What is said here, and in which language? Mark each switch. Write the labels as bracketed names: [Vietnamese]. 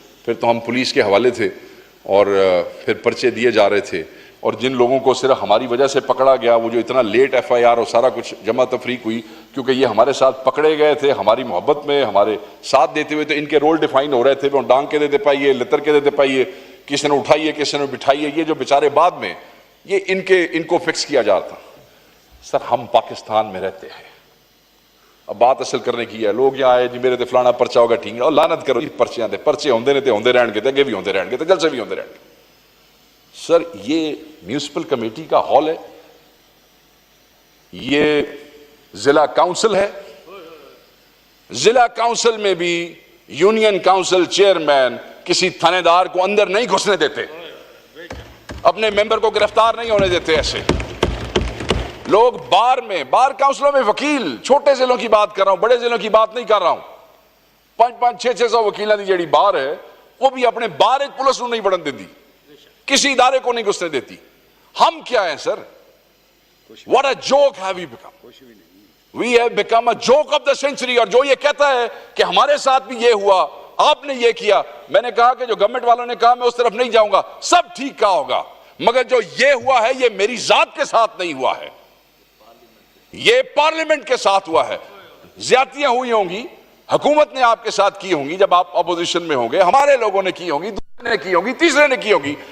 [Urdu] پھر تو ہم پولیس کے حوالے تھے اور پھر پرچے دیے جا رہے تھے، اور جن لوگوں کو صرف ہماری وجہ سے پکڑا گیا، وہ جو اتنا لیٹ ایف آئی آر اور سارا کچھ جمع تفریق ہوئی، کیونکہ یہ ہمارے ساتھ پکڑے گئے تھے ہماری محبت میں، ہمارے ساتھ دیتے ہوئے، تو ان کے رول ڈیفائن ہو رہے تھے. [Punjabi] وہ ڈانگ کے دیتے پائیے، لتر کے دیتے پائیے، کسی نے اٹھائیے کسی نے بٹھائیے. [Urdu] یہ جو بیچارے بعد میں یہ ان کو فکس کیا جاتا. سر ہم پاکستان میں رہتے ہیں. اب بات اصل کرنے کی ہے. [Punjabi] لوگ یہاں آئے جی میرے تے فلانا پرچہ ہوگا، ٹھیک ہے، اور لعنت کرو جی پرچیاں دے، پرچے ہوندے نے تے ہوندے رہن گے، تے اگے بھی ہوندے رہن گے، تے جلسے بھی ہوندے رہن گے. [Urdu] سر یہ میونسپل کمیٹی کا ہال ہے، یہ ضلع کاؤنسل ہے. ضلع کاؤنسل میں بھی یونین کاؤنسل چیئرمین کسی تھانے دار کو اندر نہیں گھسنے دیتے، اپنے ممبر کو گرفتار نہیں ہونے دیتے. ایسے لوگ بار کاؤنسلوں میں وکیل، چھوٹے ضلعوں کی بات کر رہا ہوں، بڑے ضلعوں کی بات نہیں کر رہا ہوں، [Punjabi] 500-600 وکیلوں دی جڑی بار ہے، [Urdu] وہ بھی [Punjabi] اپنے بار ایک پولیس نو نہیں بڑھن دیتی، [Urdu] کسی ادارے کو نہیں گھسنے دیتی. ہم کیا ہیں سر؟ [English] What a joke have we become? We have become a joke of the century. [Urdu] اور جو یہ کہتا ہے کہ ہمارے ساتھ بھی یہ ہوا، آپ نے یہ کیا، میں نے کہا کہ جو گورنمنٹ والوں نے کہا میں اس طرف نہیں جاؤں گا، سب ٹھیک کہا ہوگا، مگر جو یہ ہوا ہے یہ میری ذات کے ساتھ نہیں ہوا ہے، یہ پارلیمنٹ کے ساتھ ہوا ہے. زیادتیاں ہوئی ہوں گی، حکومت نے آپ کے ساتھ کی ہوں گی جب آپ اپوزیشن میں ہوں گے، ہمارے لوگوں نے کی ہوں گی، دوسرے نے کی ہوں گی، تیسرے نے کی ہوں گی.